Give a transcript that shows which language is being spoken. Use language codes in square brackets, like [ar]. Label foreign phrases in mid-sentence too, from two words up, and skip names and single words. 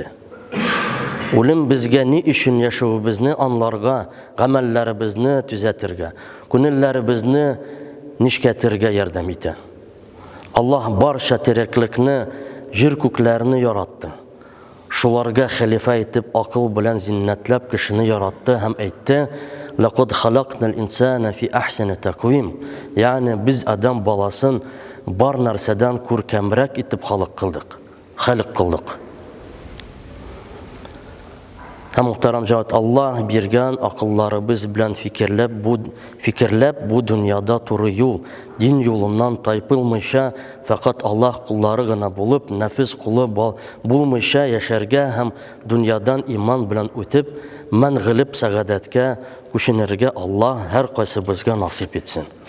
[tt] Үлем безгә ни өчен яшәүебезне аңларга, гамәлләребезне төзәтергә, күңелләребезне нишкәтергә ярдәм итә. Аллаһ барча тереклекне, җир-күкләрне яратты. Шуларга хәлифә итеп акыл белән зиннәтләп кешене яратты һәм әйтте: [ar] "لقد خلقنا الإنسان في أحسن تقويم", [tt] ягъни без адам баласын бар нәрсәдән күркәмрәк итеп халык кылдык. Һәм мөхтәрәм җават, Аллаһ биргән акылларыбыз белән фикерләп бу дөньяда туры юл, дин юлыннан тайпылмыйча, фақат Аллаһ куллары гына булып, нәфис кулы булмыйча яшәргә һәм дөньядан иман белән үтеп, мәңгелеп сәгадәткә күченергә Аллаһ һәр кайсыбызга насип итсен.